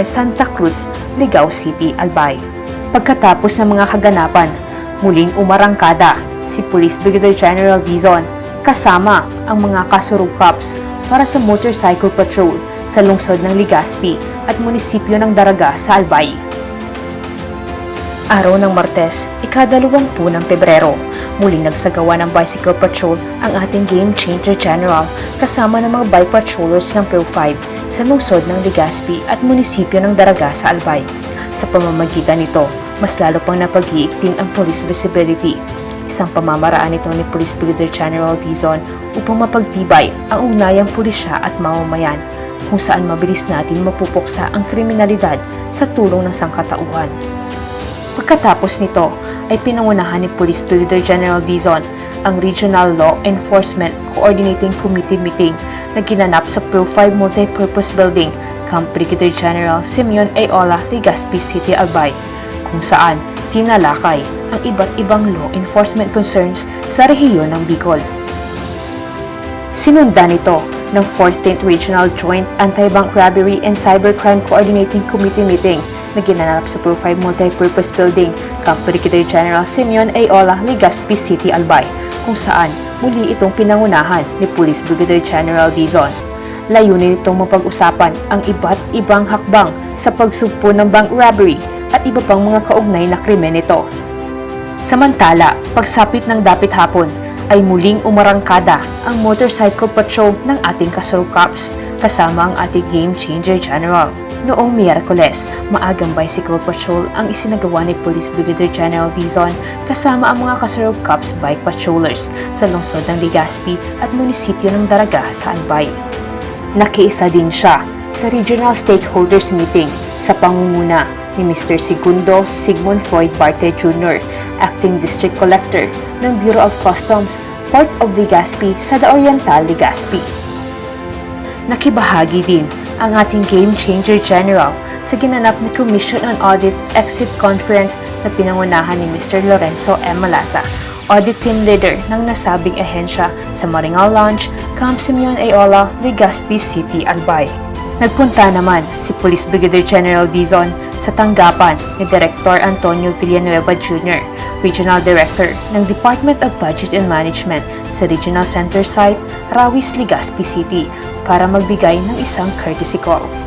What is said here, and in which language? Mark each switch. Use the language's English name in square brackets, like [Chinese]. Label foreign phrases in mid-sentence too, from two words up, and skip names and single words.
[Filipino] Santa Cruz, Ligao City, Albay. Pagkatapos ng mga kaganapan, muling umarangkada si Police Brigadier General Dizon kasama ang mga kasurukaps para sa [English] motorcycle patrol [Filipino] sa lungsod ng Legazpi at munisipyo ng Daraga sa Albay. Araw ng Martes, ika-20 ng Pebrero, muling nagsagawa ng [English] bicycle patrol [Filipino] ang ating Game Changer General kasama ng mga [English] bike patrollers [Filipino] ng PRO-5 sa lungsod ng Legazpi at munisipyo ng Daraga sa Albay. Sa pamamagitan nito, mas lalo pang napag-iigting ang [English] police visibility. [Filipino] Isang pamamaraan ito ni Police Brigadier General Dizon upang mapagtibay ang ugnayang pulisya at mamamayan, kung saan mabilis natin mapupuksa ang kriminalidad sa tulong ng sangkatauhan. Pagkatapos nito ay pinangunahan ni Police Brigadier General Dizon ang Regional Law Enforcement Coordinating Committee meeting na ginanap sa PRO-5 Multipurpose Building, Camp Brigadier General Simeon A. Ola, Legazpi City, Albay, kung saan tinalakay ang iba't ibang [English] law enforcement concerns [Filipino] sa rehiyon ng Bicol. Sinundan ito ng 14th Regional Joint Anti-Bank Robbery and Cybercrime Coordinating Committee meeting na ginanap sa PRO-5 Multipurpose Building, Camp Brigadier General Simeon A. Ola, Legazpi City, Albay, kung saan muli itong pinangunahan ni Police Brigadier General Dizon. Layunin itong mapag-usapan ang iba't ibang hakbang sa pagsugpo ng [English] bank robbery [Filipino] at iba pang mga kaugnay na krimen nito. Samantala, pagsapit ng dapit hapon ay muling umarangkada ang [English] motorcycle patrol [Filipino] ng ating kasurukaps kasama ang ating Game Changer General. Noong Miyerkules, maagang [English] bicycle patrol [Filipino] ang isinagawa ni Police Brigadier General Dizon kasama ang mga Kasurug Cops [English] bike patrollers [Filipino] sa lungsod ng Legazpi at munisipyo ng Daraga sa Albay. Nakiisa din siya sa Regional Stakeholders Meeting sa pangunguna ni Mr. Segundo Sigmund Floyd Barte Jr., Acting District Collector ng Bureau of Customs, Port of Legazpi sa The Oriental, Legazpi. Nakibahagi din ang ating Game Changer General sa ginanap na Commission on Audit Exit Conference na pinangunahan ni Mr. Lorenzo M. Malasa, Audit Team Leader ng nasabing ahensya sa Maringal Lounge, Camp Simeon Ayola, Legazpi City, Albay. Nagpunta naman si Police Brigadier General Dizon sa tanggapan ni Director Antonio Villanueva Jr., Regional Director ng Department of Budget and Management sa Regional Center Site, Rawis, Legazpi City, para magbigay ng isang [English] courtesy call.